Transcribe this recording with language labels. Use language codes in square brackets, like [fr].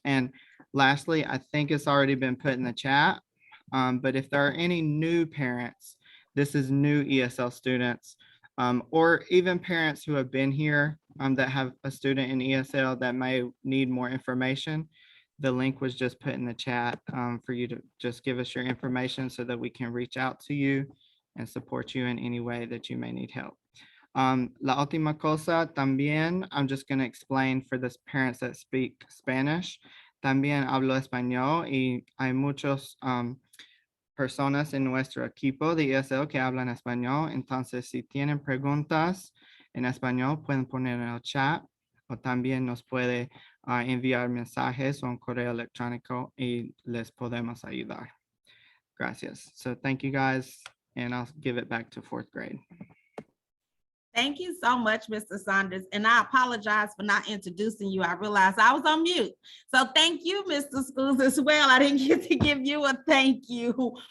[en] And lastly, I think it's already been put in the chat, but if there are any new parents, this is new ESL students, or even parents who have been here that have a student in ESL that may need more information, the link was just put in the chat for you to just give us your information so that we can reach out to you and support you in any way that you may need help. [es] La última cosa también, [en] I'm just going to explain for the parents that speak Spanish. [es] También hablo español y hay muchos personas en nuestro equipo de ESL que hablan español. Entonces, si tienen preguntas en español, pueden poner en el chat o también nos puede enviar mensajes o un correo electrónico y les podemos ayudar. Gracias. [en] So thank you guys, and I'll give it back to fourth grade. Thank you so much, Mr. Saunders. And I apologize for not introducing you. I realized I was on mute. So thank you, Mr. Schools, as well. I didn't get to give you a thank you.